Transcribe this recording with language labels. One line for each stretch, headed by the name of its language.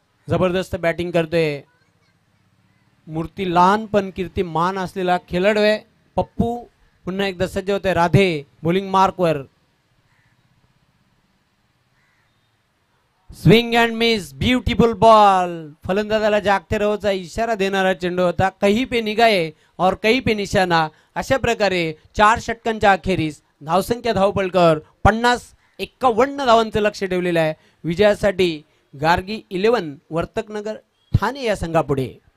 Marathi: जबरदस्त बॅटिंग करतोय. मूर्ती लहान पण कीर्तिमान असलेला खेळाडू आहे पप्पू. पुन्हा एकदा सज्ज होते Radhe bowling मार्कवर.
English: Swing and miss, beautiful ball.
Marathi: फलंदाजाला जागते रहोचा इशारा देणारा चेंडू होता.
Hindi: कहीं पे निगाहे और कहीं पे निशाना.
Marathi: अशा प्रकारे 4 षटकांच्या अखेरीस धावसंख्या धावपलकर 50, 51 धावांचं लक्ष ठेवलेलं आहे. विजयासाठी गार्गी 11 वर्तकनगर ठाणे या संघापुढे.